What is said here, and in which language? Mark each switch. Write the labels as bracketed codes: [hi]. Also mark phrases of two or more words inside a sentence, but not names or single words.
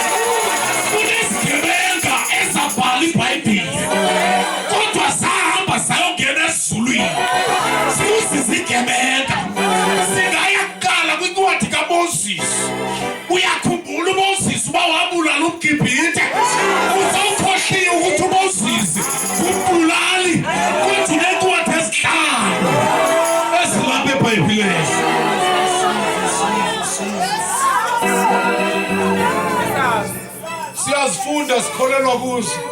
[xh] Kunezigebenga ezabhala iBhayibhile. Kodwa zahamba zayongena ezulwini. Sizigebenga. Singaya kuqala kwincwadi kaMoses. Uyakhumbula uMoses uba wabulala umGibhithe. Uzawukhohliwe ukuthi uMoses umbulali. Kuthi nencwadi ezinhlanu ezilapha eBhayibhelini. Siyazifunda sikholelwa kuzo.